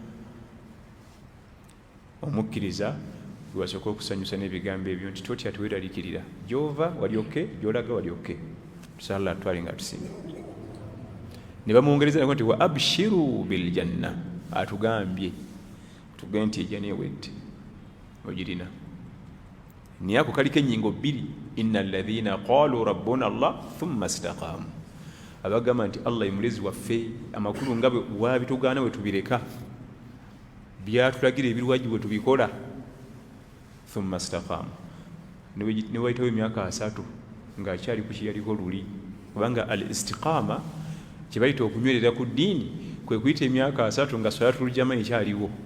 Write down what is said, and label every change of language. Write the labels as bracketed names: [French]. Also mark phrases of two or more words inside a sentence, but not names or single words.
[Ganda] Omukkiriza lwasooka okusanyusa n'ebigambo ebyo nti totya teweeraliikirira, gy'ova wali okke, gy'olaga wali okke. Allah atwale nga tusinga. Ne bamwongereza nti [Arabic] وأبشروا بالجنة, [Ganda] atugambye tugende nti ejjana ewedde ogirina. Naye ako kaliko ennyingo bbiri, [Arabic] إن الذين قالوا ربنا الله ثم استقاموا. [Ganda] abagamba nti Allah imulezi waffe amakulu nga bwe wabitugaana bwe tubireka byatulagira ebirwajju bwe tubikola [Arabic] ثم استقاموا [Ganda] ne wayitawo emyaka 3 ng'akyali ku kyeyaliko luli kubanga [Arabic] الاستقامة [Ganda] kye bayita okunywerera ku ddiini kwe kuyita emyaka 3 nga [Arabic] صلاة الجماعة [Ganda] ekyaliwo